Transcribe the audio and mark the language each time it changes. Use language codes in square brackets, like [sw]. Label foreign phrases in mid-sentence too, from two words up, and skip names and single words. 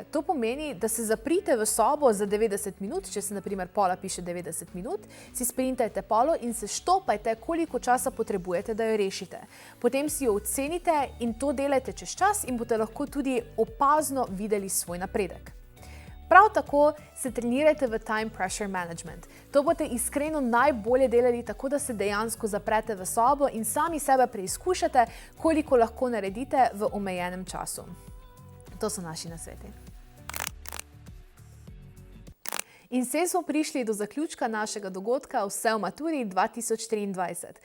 [sl] To pomeni, da se zaprite v sobo za 90 minut, če se na primer pola piše 90 minut, si sprintajte polo in se štopajte, koliko časa potrebujete, da jo rešite. Potem si jo ocenite in to delajte čez čas in boste lahko tudi opazno videli svoj napredek. Prav tako se trenirajte v [en] time pressure management. [sl] To boste iskreno najbolje delali tako, da se dejansko zaprete v sobo in sami sebe preizkušate, koliko lahko naredite v omejenem času. To so naši nasveti. In se smo prišli do zaključka našega dogodka Vse o maturi 2023.